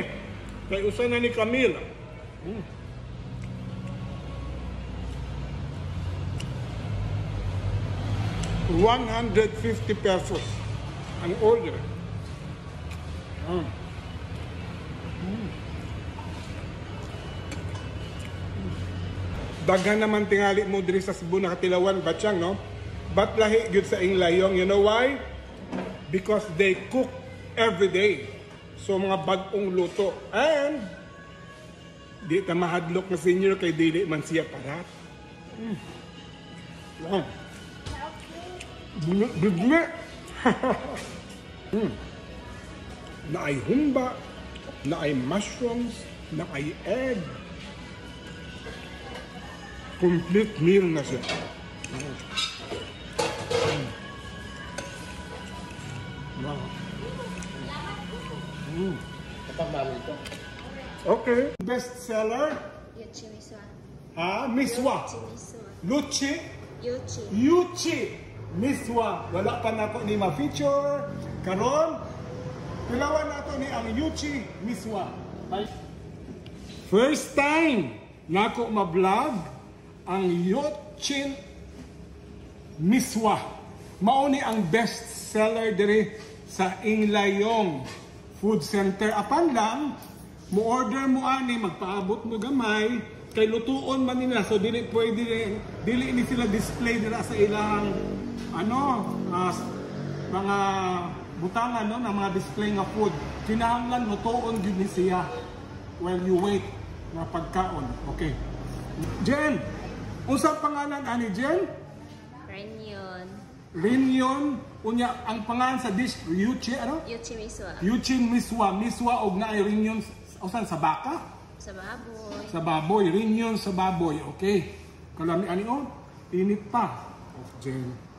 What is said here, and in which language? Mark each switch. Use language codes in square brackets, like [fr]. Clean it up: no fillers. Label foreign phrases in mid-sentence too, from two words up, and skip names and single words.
[ceb] Kay usa na ni Camille. 150 pesos ang order. Daghan naman tingali mo diri sa Cebu nakatilawan bakchang, no? But lahi gyud sa Inglayong. [en] You know why? Because they cook every day. [ceb] So mga bag-ong luto. And di ta mahadlok na senior kay dili man siya parat. Wow. Bigme. Na ay humba, na ay mushrooms, na ay egg. [en] Complete meal [ceb] na siya. Wow. [tl] Kapag namin ito. [en] Okay. Best seller? Yuchi miswa. Ha? Miswa. Yuchi miswa. Luchi? Yuchi. Yuchi. Miswa. [ceb] Wala pa na ako ni ma-feature. Karon, pilawan na ako ni ang Yuchi Miswa. [en] First time [ceb] na ako ma-vlog ang Yuchi Miswa. Mauni ang [en] best seller [ceb] dire sa Inglayong Food Center. Apan lang, mo-order mo ani, magpaabot mo gamay, kay lutuon man nila. So dili pwede, dili ni sila display nila sa ilang mga butangan no, ng mga display nga food. Kinahanglan lutuon gyud ni siya [en] while you wait [ceb] na pagkaon. Okay. Jen, unsa pangalan ani Jen? Renyon. Renyon, unya ang pangalan sa dish Yuchi ano? Yuchi miswa. Yuchi Miswa. Miswa og naay renyon usan sa baka? Sa baboy. Sa baboy, renyon sa baboy. Okay. Kalami ani on, init pa. Oh, Jen.